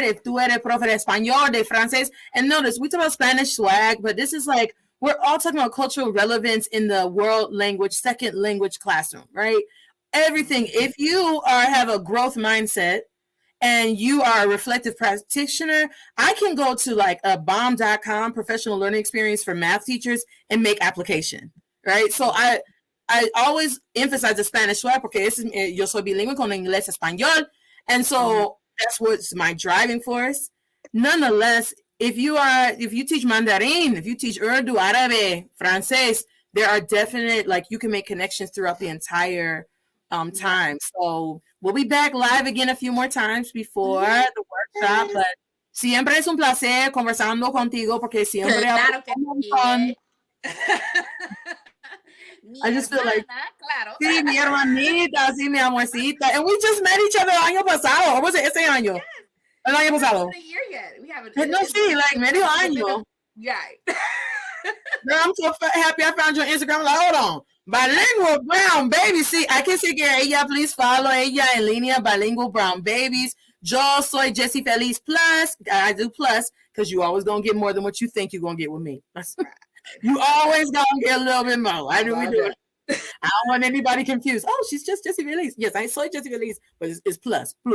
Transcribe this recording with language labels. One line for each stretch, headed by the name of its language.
English: If
Spanish: tú eres profe de español, de francés,
English: and notice we talk about Spanish swag, but this is like we're all talking about cultural relevance in the world language, second language classroom, right? Everything. If you have a growth mindset and you are a reflective practitioner, I can go to like a bomb.com professional learning experience for math teachers and make application, right? So I always emphasize the Spanish swag
Spanish: porque yo soy bilingüe con inglés español.
English: And so that's what's my driving force. Nonetheless, if you teach Mandarin, if you teach Urdu, Árabe, Francés, there are definite, like you can make connections throughout the entire time. So we'll be back live again a few more times before the workshop, but
Spanish: siempre es un placer conversando contigo porque siempre claro que sí.
English: I just feel like,
Spanish: sí, mi hermanita, sí, mi amorcita.
English: And we just met each other
Spanish: el año pasado.
English: Or was it
Spanish: ese año?
English: Yes.
Spanish: El año pasado.
English: It's a year yet. We haven't.
Spanish: No, sí, like medio año.
English: Yeah. Girl, I'm so happy I found your Instagram. Like, hold on. Bilingual Brown Babies. See, I can
Spanish: seguir ella.
English: Please follow
Spanish: ella en línea. Bilingual Brown Babies. Yo soy Jessie Feliz Plus.
English: I do plus because you always going to get more than what you think you're going to get with me. You always going to get a little bit more. I do it. I don't want anybody confused. Oh, she's just Jessie Feliz. Yes, I soy Jessie Feliz, but it's plus.